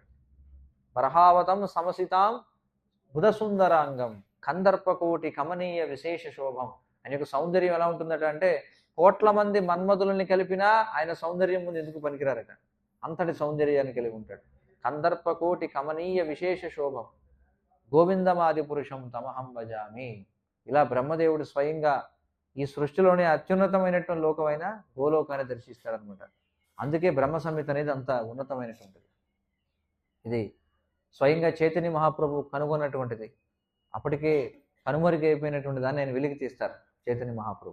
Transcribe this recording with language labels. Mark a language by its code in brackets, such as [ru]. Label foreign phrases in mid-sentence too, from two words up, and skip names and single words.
[sa] బర్హావతం సమసితాం బుధసుందరాంగం కందర్పకోటి కమనీయ విశేష శోభం. [te] ఆయన యొక్క సౌందర్యం ఎలా ఉంటుందట అంటే కోట్ల మంది మన్మధులని కలిపినా ఆయన సౌందర్యం ముందు ఎందుకు పనికిరారట, అంతటి సౌందర్యాన్ని కలిగి ఉంటాడు. [sa] కందర్పకోటి కమనీయ విశేష శోభం గోవిందమాది పురుషం తమహం భజామి. [te] ఇలా బ్రహ్మదేవుడు స్వయంగా ఈ సృష్టిలోనే అత్యున్నతమైనటువంటి లోకమైన గోలోకాన్ని దర్శిస్తాడనమాట. అందుకే బ్రహ్మ సంహిత అనేది అంత ఉన్నతమైనటువంటిది. ఇది స్వయంగా చైతన్య మహాప్రభు కనుగొన్నటువంటిది. అప్పటికే కనుమరుగైపోయినటువంటి దాన్ని ఆయన వెలికి తీస్తారు చైతన్య మహాప్రభు.